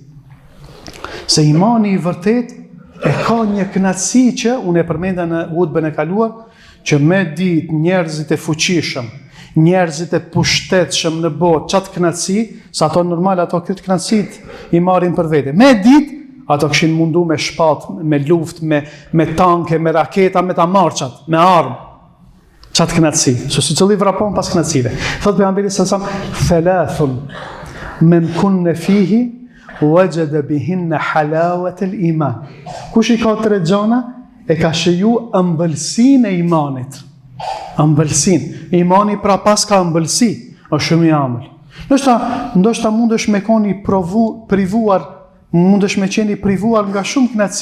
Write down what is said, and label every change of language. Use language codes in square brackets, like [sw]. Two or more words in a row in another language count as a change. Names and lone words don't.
[sq] Se imani i vërtet e ka një kënaqësi që unë e përmenda në hutbën e kaluar, që me ditë njerëzit e fuqishëm, njerëzit e pushtetshëm në botë, qatë kënaqësi, sa ato normal, ato këtë kënaqësit i marrin për vete. Me ditë, ato këshin mundu me shpat, me luft, me tanke, me raketa, me ta marqat, me armë. Qatë kënaqësi. Si cili vrapon pas kënaqësive. Thot pejgamberi [ar] صلى الله عليه وسلم ثلاث من كن فيه وجد بهن حلاوة الإيمان. [sq] Kush i ka tre gjona, e ka shiju ëmbëlsinë e imanit. Ëmbëlsinë. Imani pra pas ka ëmbëlsi, është shumë i amël. Ndoshta mundesh me qeni privuar, mundesh me qeni privuar nga shumë kënaqësi.